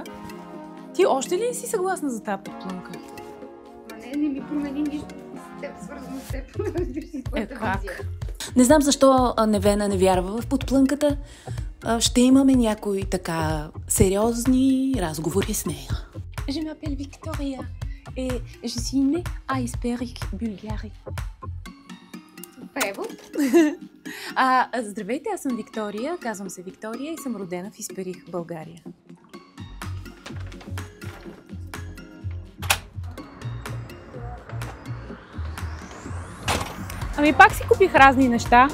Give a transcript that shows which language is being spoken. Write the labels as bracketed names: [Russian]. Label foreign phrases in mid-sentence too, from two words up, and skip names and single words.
[Bulgarian] Ти още ли не си съгласна за тази подплънка? Не ми промени нищо. Свързано с теб. Как? Не знам защо Невена не вярва в подплънката. Ще имаме някои така сериозни разговори с нея. [French] Je m'appelle Victoria et je suis née à Изперих, Bulgarie. [Bulgarian] Превод? Здравейте, аз съм Виктория, казвам се Виктория и съм родена в Изперих, България. Ами пак си купих разни неща.